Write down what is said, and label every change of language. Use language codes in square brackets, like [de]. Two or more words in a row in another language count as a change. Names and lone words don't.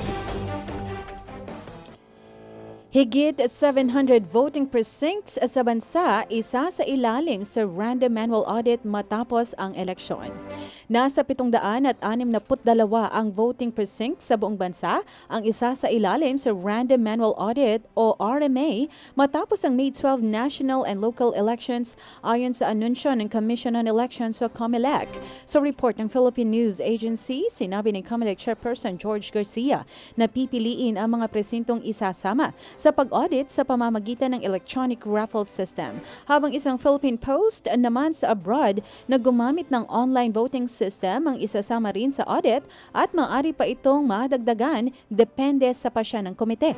[tl] Higit 700 [en] voting precincts [tl] sa bansa isa sa ilalim sa [en] random manual audit [tl] matapos ang eleksyon. Nasa 762 ang [en] voting precinct [tl] sa buong bansa, ang isa sa ilalim sa [en] Random Manual Audit [tl] o RMA matapos ang May 12 [en] national and local elections [tl] ayon sa anunsyo ng Commission on Elections o COMELEC. Sa report ng Philippine News Agency, sinabi ni COMELEC Chairperson George Garcia na pipiliin ang mga presintong isasama sa pag-audit sa pamamagitan ng [en] electronic raffle system. [tl] Habang isang Philippine Post naman sa abroad na gumamit ng [en] online voting system [tl] ang isasama rin sa audit at maaari pa itong madagdagan depende sa pasya ng komite.